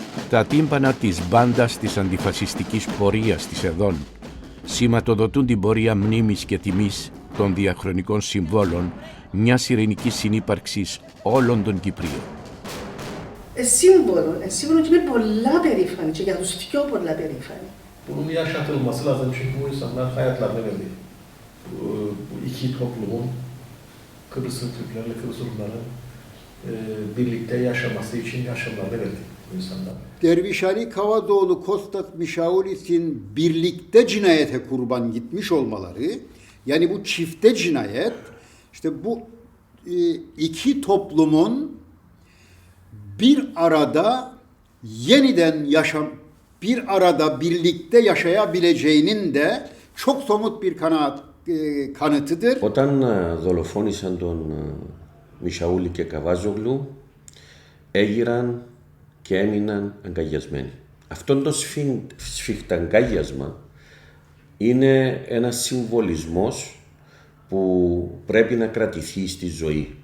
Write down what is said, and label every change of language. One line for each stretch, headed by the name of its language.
Greek: Τα τύμπανα της μπάντας της αντιφασιστικής πορείας της Εδών σηματοδοτούν την πορεία μνήμης και τιμής των διαχρονικών συμβόλων μιας ειρηνικής συνύπαρξης όλων των Κυπρίων. Σύμβολο και είναι πολλά περήφανη και για τους πιο πολλά περήφανη.
Turkish: Bunun yaşatılması lazım çünkü bu insanlar hayatlarını verdi. Bu iki toplumun, Kıbrıs'ın Türklerle Kıbrıs Rumların birlikte yaşaması için yaşamlarını verdi bu insanlar. Ndervîs Alî Kavazoğlu Kostas Misiaulis'in birlikte cinayete kurban gitmiş olmaları, yani bu çifte cinayet, işte bu iki toplumun bir arada yeniden bir arada birlikte yaşayabileceğinin de çok somut bir kanıtıdır.
Greek: Όταν δολοφόνησαν τον Μισιαούλη και Καβάζογλου, έγιναν και έμειναν αγκαλιασμένοι. Αυτό το σφιχταγκάλιασμα είναι ένας συμβολισμός που πρέπει να κρατηθεί στη ζωή.